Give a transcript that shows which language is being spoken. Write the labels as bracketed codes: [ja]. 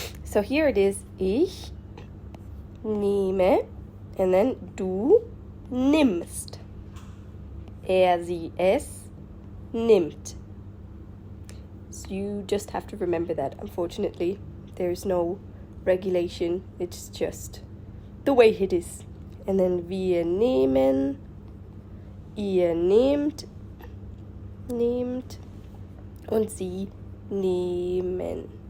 [en] So here it is, [de] ich nehme, [en] and then [de] du nimmst. Sie es nimmt. [en] So you just have to remember that. Unfortunately, there's no regulation. It's just the way it is. And then [de] wir nehmen, ihr nehmt, und sie nehmen.